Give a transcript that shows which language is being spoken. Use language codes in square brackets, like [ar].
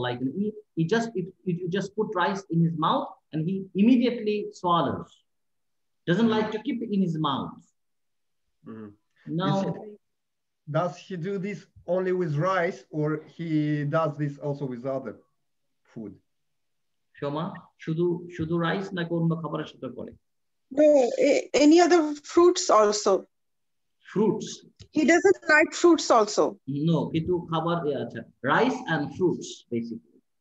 [en] Like he just, if you just put rice in his mouth and he immediately swallows. Doesn't like to keep it in his mouth. Now, does he do this only with rice or he does this also with other food? [bn] Shoma, শুধু rice নাকি অন্য খাবারের সাথে করে? [en] No, any other fruits also. Fruits? He doesn't like fruits also. No, [bn] কিন্তু খাবার আচ্ছা, [en] rice and fruits basically.